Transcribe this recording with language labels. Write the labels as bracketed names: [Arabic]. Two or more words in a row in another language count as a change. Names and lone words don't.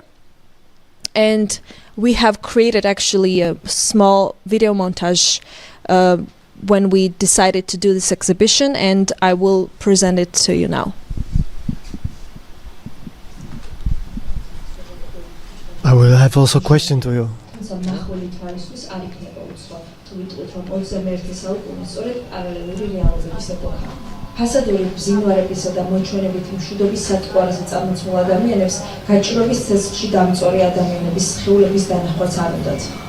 [English] And we have created actually a small video montage when we decided to do this exhibition, and I will present it to you now. I will have also a question to you. [Georgian] ფასადური ბზინვარებისა და მოჩვენებითი მშვიდობის სათვალზე წარმოქმნილ ადამიანებს გაჭირვების ცეცხლში დამწვარი ადამიანების სხეულების დანახვაც არ უნდათ.